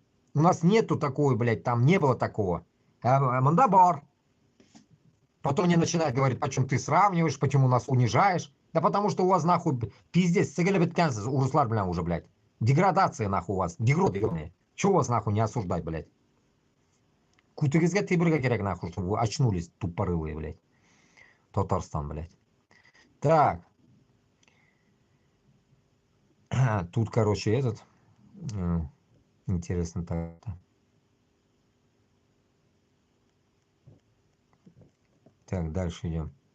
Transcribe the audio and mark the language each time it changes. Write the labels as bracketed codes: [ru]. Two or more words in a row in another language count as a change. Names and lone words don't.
[ru] У нас нету такого, блядь, там не было такого. Мандабар. Потом мне начинают говорить, почему ты сравниваешь, почему нас унижаешь. Да потому что у вас нахуй пиздец, сигалебетканцы, уруслар, бля, уже, блядь. Деградация нахуй у вас. Дегроды, ебаные. Чего вас нахуй не осуждать, блядь? [tt] Кутыгизга тибрга керек [ru] нахуй, чтобы вы очнулись, тупорылые, блядь. Татарстан, блядь. Так. Тут, короче, этот... Интересно так-то. Так, дальше идем.